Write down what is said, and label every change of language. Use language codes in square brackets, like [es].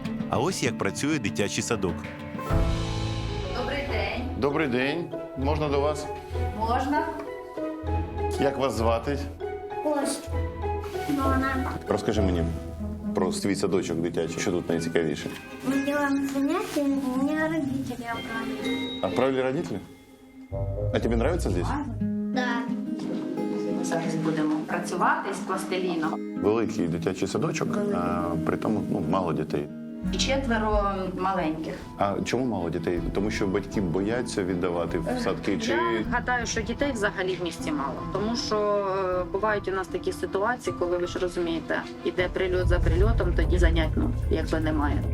[uk] А ось як працює дитячий садок. Добрий день. Добрий день. Можна до вас? Можна? Як вас звати? Ось. Вона. Розкажи мені про свій садочок дитячий. Що тут найцікавіше? [ru] Мы делаем занятия, меня родители отправили. Отправили родители? А тебе нравится здесь? Да. [uk] Зараз будемо працювати з пластиліном. Великий дитячий садочок, а при тому мало дітей. І 4 маленьких. А чому мало дітей? Тому що батьки бояться віддавати в садки? Чи Я гадаю, що дітей взагалі в місті мало. Тому що бувають у нас такі ситуації, коли ви ж розумієте, іде прильот за прильотом, тоді занять, якби немає.